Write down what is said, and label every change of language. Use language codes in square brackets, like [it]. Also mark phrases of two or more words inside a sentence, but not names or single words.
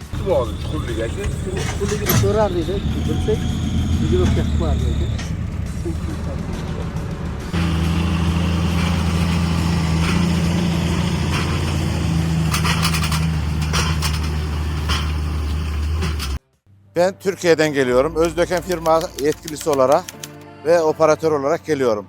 [uz] bu hozir chuqurlik aka? Chuqurligini so'rardik, bilsak, videoga qilib qo'yardik aka. [tr] Ben Türkiye'den geliyorum. Özdöken firma yetkilisi olarak ve operatör olarak geliyorum.